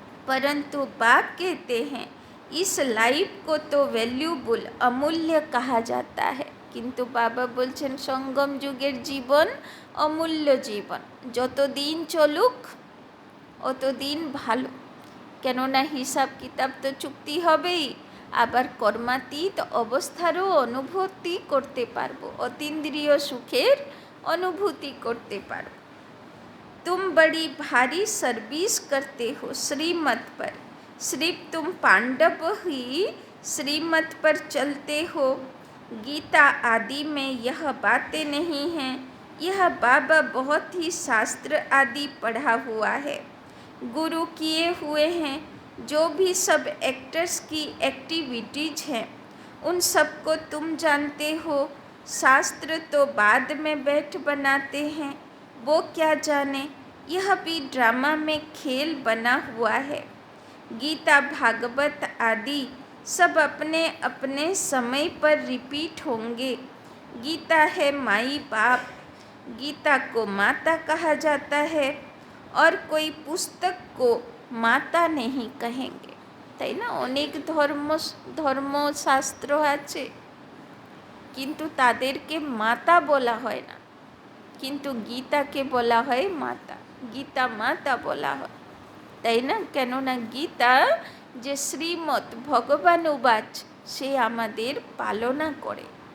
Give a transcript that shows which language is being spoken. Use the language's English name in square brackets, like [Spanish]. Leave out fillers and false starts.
[Hindi] परंतु बाप कहते हैं इस लाइफ को तो वैल्यूबल, अमूल्य कहा जाता है। [Bangla] কিন্তু বাবা বলছেন সঙ্গম যুগের জীবন অমূল্য জীবন, যতদিন চলুক অতদিন ভালো, কেননা হিসাব কিতাব তো চুক্তি হবেই, আবার কর্মাতীত অবস্থারও অনুভূতি করতে পারবো, অতীন্দ্রিয় সুখের অনুভূতি করতে পারবো। [Hindi] तुम बड़ी भारी सर्विस करते हो श्रीमत पर, सिर्फ तुम पांडव ही श्रीमत पर चलते हो। गीता आदि में यह बातें नहीं हैं। यह बाबा बहुत ही शास्त्र आदि पढ़ा हुआ है, गुरु किए हुए हैं। जो भी सब एक्टर्स की एक्टिविटीज हैं उन सबको तुम जानते हो। शास्त्र तो बाद में बैठ बनाते हैं, वो क्या जाने, यह भी ड्रामा में खेल बना हुआ है। गीता भागवत आदि सब अपने अपने समय पर रिपीट होंगे। गीता है माई बाप, गीता को माता कहा जाता है, और कोई पुस्तक को माता नहीं कहेंगे, [Bangla] তাই না? অনেক ধর্মশাস্ত্র আছে কিন্তু তাদেরকে মাতা বলা হয় না, কিন্তু গীতাকে বলা হয় মাতা, গীতা মাতা বলা হয়। তাই না? কেননা গীতা যে শ্রীমৎ ভগবান উবাচ সে আমাদের পালনা করে।